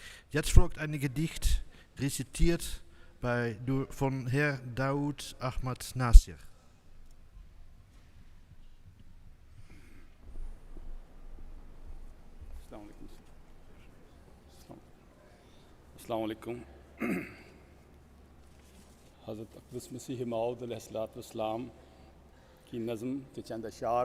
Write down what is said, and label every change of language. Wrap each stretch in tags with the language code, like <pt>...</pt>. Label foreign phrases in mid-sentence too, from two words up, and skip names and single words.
<de>Jetzt folgt ein Gedicht, rezitiert von Herr Daud Ahmad Nasir.</de> <ar>السلام علیکم.</ar> <ur>حضرت اقدس مسیح موعود علیہ السلام کی نظم کے چند اشعار.</ur>